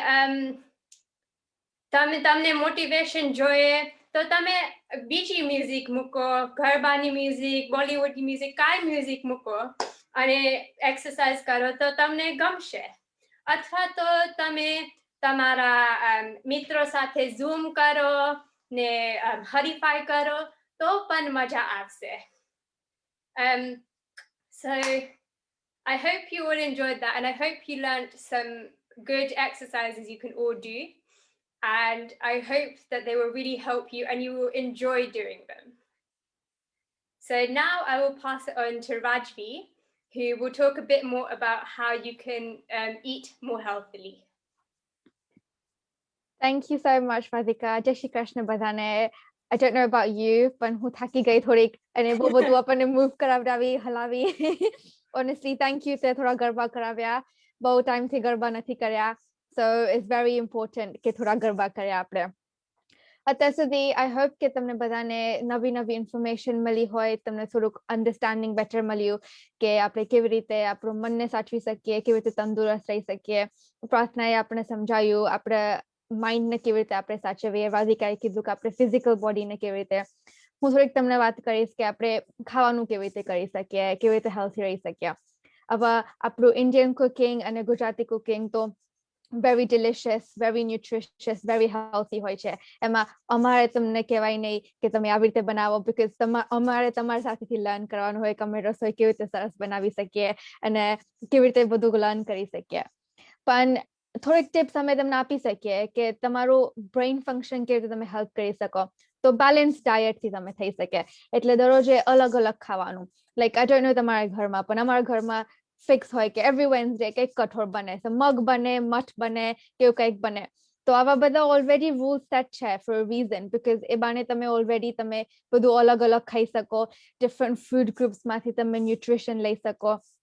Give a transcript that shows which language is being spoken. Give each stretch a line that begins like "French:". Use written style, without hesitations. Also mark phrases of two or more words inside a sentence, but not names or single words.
Gujarati: તમને મોટિવેશન જોઈએ તો તમે બીજી મ્યુઝિક મૂકો ગરબાની મ્યુઝિક બોલિવૂડની મ્યુઝિક કાંઈ મ્યુઝિક મૂકો અને એક્સરસાઇઝ કરો તો તમને ગમશે અથવા તો તમે તમારા મિત્રો સાથે ઝૂમ કરો ને હરીફાઈ કરો તો પણ મજા આવશે
English: So I hope you all enjoyed that and I hope you learned some good exercises you can all do and I hope that they will really help you and you will enjoy doing them. So now I will pass it on to Rajvi, who will talk a bit more about how you can eat more healthily. Thank you so much, Radhika.
Gujarati: જય શ્રી કૃષ્ણ બધાને.
English: I don't know about you, but
Gujarati: હું થાકી ગઈ થોડીક અને બહુ બધું આપણને મૂવ કરાવડાવી હલાવી
English: honestly thank you
Gujarati: તે થોડા ગરબા કરાવ્યા બહુ ટાઈમ થી ગરબા નથી કર્યા
English: so it's very important
Gujarati: કે થોડા ગરબા કર્યા આપણે અત્યાર સુધી
English: I hope
Gujarati: કે તમને બધાને નવી ઇન્ફોર્મેશન મળી હોય તમને થોડુંક
English: understanding better
Gujarati: મળ્યું કે આપણે કેવી રીતે આપણું મનને સાચવી શકીએ કેવી રીતે તંદુરસ્ત રહી શકીએ પ્રાર્થનાએ આપણે સમજાયું આપણે માઇન્ડ ને કેવી રીતે આપણે સાચવીએ રાધિકાએ કીધું કે આપણે
English: physical body
Gujarati: ને કેવી રીતે હું થોડીક તમને વાત કરીશ કે આપણે ખાવાનું કેવી રીતે કરી શકીએ કેવી રીતે હેલ્થી રહી શકીએ હવે આપણું
English: Indian cooking
Gujarati: અને ગુજરાતી કુકિંગ તો
English: very delicious very nutritious very healthy
Gujarati: હોય છે એમાં અમારે તમને કહેવાય નહીં કે તમે આવી રીતે બનાવો because અમારે તમારી સાથેથી લર્ન કરવાનું હોય કે અમે રસોઈ કેવી રીતે સરસ બનાવી શકીએ અને કેવી રીતે બધું લર્ન કરી શકીએ પણ થોડીક ટિપ્સ અમે તમને આપી શકીએ કે તમારું
English: brain function
Gujarati: કેવી રીતે તમે હેલ્પ કરી શકો તો
English: balance diet
Gujarati: થી તમે થઈ શકે એટલે દરરોજે અલગ અલગ ખાવાનું
English: like I don't know
Gujarati: તમારા ઘરમાં પણ અમારા ઘરમાં ફિક્સ હોય કે
English: every Wednesday
Gujarati: કંઈક કઠોળ બને મગ બને મઠ બને કેવું કંઈક બને તો આવા બધા
English: already rules set
Gujarati: છે
English: for a reason because
Gujarati: એ બાને તમે ઓલરેડી તમે બધું અલગ અલગ ખાઈ શકો
English: different food groups
Gujarati: માંથી તમે ન્યુટ્રિશન લઈ શકો